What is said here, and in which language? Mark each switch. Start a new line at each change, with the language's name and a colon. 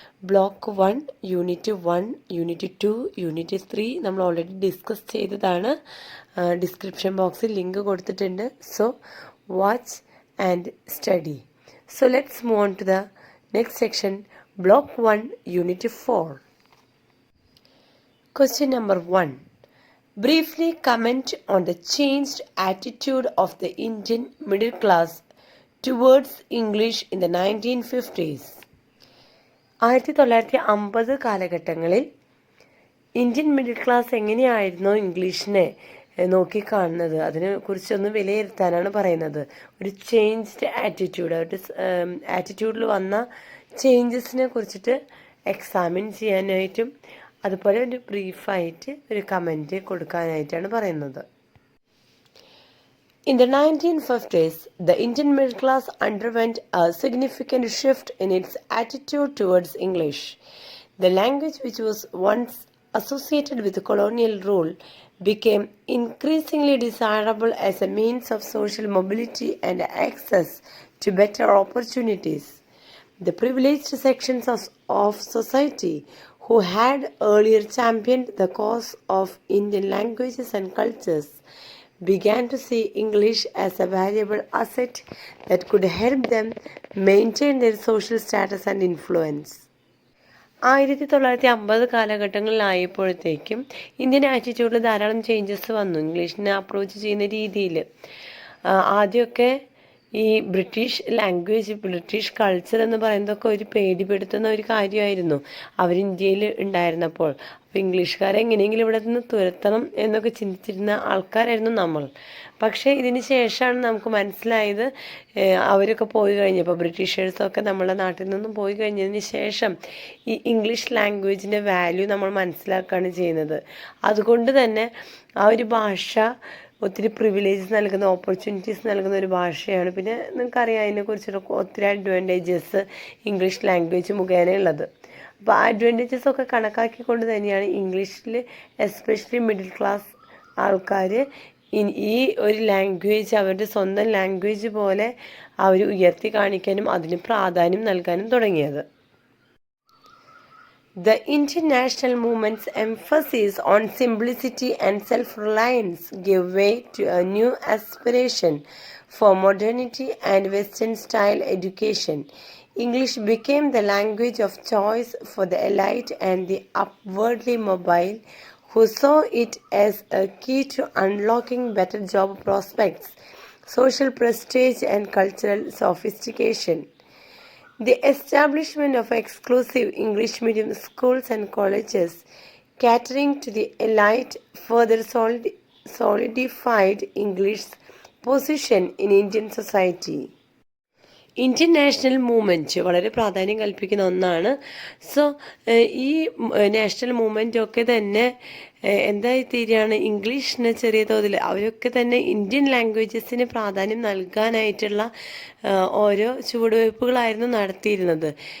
Malayalam: Block 1 unit 1 unit 2 unit 3 നമ്മൾ already discuss ചെയ്തതാണ്. Description ബോക്സിൽ ലിങ്ക് കൊടുത്തിട്ടുണ്ട്.
English: So watch and study. So let's move on to the next section, block 1 unit 4. Question number 1. Briefly comment on the changed attitude of the Indian middle class towards English in the 1950s.
Malayalam: 1950 കാലഘട്ടങ്ങളിൽ Indian middle class എങ്ങനെയായിരുന്നു ഇംഗ്ലീഷിനെ നോക്കിക്കാണുന്നത്, അതിനെക്കുറിച്ചൊന്ന് വിലയിരുത്താനാണ് പറയുന്നത്. ഒരു changed attitude, അവരുടെ ആറ്റിറ്റ്യൂഡിൽ വന്ന ചേഞ്ചസിനെ കുറിച്ചിട്ട് examine ചെയ്യാനായിട്ടും അതുപോലെ ഒരു ബ്രീഫായിട്ട് ഒരു കമൻറ്റ് കൊടുക്കാനായിട്ടാണ് പറയുന്നത്.
English: In the 1950s, the Indian middle class underwent a significant shift in its attitude towards English. The language, which was once associated with colonial rule, became increasingly desirable as a means of social mobility and access to better opportunities. The privileged sections of society who had earlier championed the cause of Indian languages and cultures began to see English as a valuable asset that could help them maintain their social status and influence.
Malayalam: 1950 കാലഘട്ടങ്ങളിലായപ്പോഴത്തേക്കും Indian ആറ്റിറ്റ്യൂഡിൽ ധാരാളം changes വന്നു ഇംഗ്ലീഷിനെ approach ചെയ്യുന്ന രീതിയിൽ. ആദ്യമൊക്കെ ഈ British language, British culture എന്ന് പറയുന്നതൊക്കെ ഒരു പേടിപ്പെടുത്തുന്ന ഒരു കാര്യമായിരുന്നു അവർ ഇന്ത്യയിൽ ഉണ്ടായിരുന്നപ്പോൾ. അപ്പോൾ ഇംഗ്ലീഷുകാരെ എങ്ങനെയെങ്കിലും ഇവിടെ നിന്ന് തുരത്തണം എന്നൊക്കെ ചിന്തിച്ചിരുന്ന ആൾക്കാരായിരുന്നു നമ്മൾ. പക്ഷേ ഇതിന് ശേഷമാണ് നമുക്ക് മനസ്സിലായത്, അവരൊക്കെ പോയി കഴിഞ്ഞപ്പോൾ, ബ്രിട്ടീഷേഴ്സൊക്കെ നമ്മുടെ നാട്ടിൽ നിന്നും പോയി കഴിഞ്ഞതിന് ശേഷം ഈ ഇംഗ്ലീഷ് ലാംഗ്വേജിൻ്റെ വാല്യൂ നമ്മൾ മനസ്സിലാക്കുകയാണ് ചെയ്യുന്നത്. അതുകൊണ്ട് തന്നെ ആ ഒരു ഭാഷ ഒത്തിരി പ്രിവിലേജസ് നൽകുന്ന, ഓപ്പർച്യൂണിറ്റീസ് നൽകുന്ന ഒരു ഭാഷയാണ്. പിന്നെ നിങ്ങൾക്കറിയാം അതിനെക്കുറിച്ചുള്ള ഒത്തിരി അഡ്വാൻറ്റേജസ് ഇംഗ്ലീഷ് ലാംഗ്വേജ് മുഖേനയുള്ളത്. അപ്പോൾ ആ അഡ്വാൻറ്റേജസ് ഒക്കെ കണക്കാക്കിക്കൊണ്ട് തന്നെയാണ് ഇംഗ്ലീഷിൽ എസ്പെഷ്യലി മിഡിൽ ക്ലാസ് ആൾക്കാർ ഈ ഒരു ലാംഗ്വേജ് അവരുടെ സ്വന്തം ലാംഗ്വേജ് പോലെ അവർ ഉയർത്തി കാണിക്കാനും അതിന് പ്രാധാന്യം നൽകാനും തുടങ്ങിയത്.
English: The Indian national movement's emphasis on simplicity and self-reliance gave way to a new aspiration for modernity and Western-style education. English became the language of choice for the elite and the upwardly mobile, who saw it as a key to unlocking better job prospects, social prestige, and cultural sophistication. The establishment of exclusive English medium schools and colleges catering to the elite further solidified English's position in Indian society.
Malayalam: Indian national movement വളരെ പ്രാധാന്യം കൽപ്പിക്കുന്ന ഒന്നാണ്. So ഈ national movement ഒക്കെ തന്നെ എന്തായി തീരുകയാണ്, ഇംഗ്ലീഷിന് ചെറിയ തോതിൽ അവരൊക്കെ തന്നെ ഇന്ത്യൻ ലാംഗ്വേജസിന് പ്രാധാന്യം നൽകാനായിട്ടുള്ള ഓരോ ചുവടുവയ്പ്പുകളായിരുന്നു നടത്തിയിരുന്നത്.